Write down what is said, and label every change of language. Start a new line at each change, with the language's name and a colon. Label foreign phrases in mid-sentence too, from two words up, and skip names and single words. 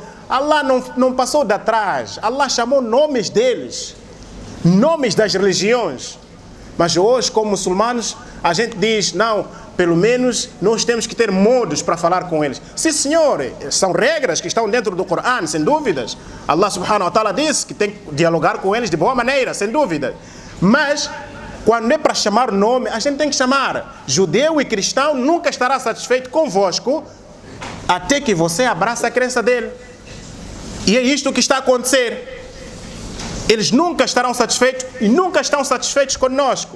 Portuguese: Allah não passou de atrás. Allah chamou nomes deles, nomes das religiões. Mas hoje, como muçulmanos, a gente diz, não, pelo menos nós temos que ter modos para falar com eles. Sim, senhor, são regras que estão dentro do Corão, sem dúvidas.
Arabic: الله سبحانه وتعالى
Portuguese: disse que tem que dialogar com eles de boa maneira, sem dúvida. Mas quando é para chamar nome, a gente tem que chamar. Judeu e cristão nunca estará satisfeito convosco até que você abraça a crença dele. E é isto que está a acontecer. Eles nunca estarão satisfeitos e nunca estão satisfeitos conosco.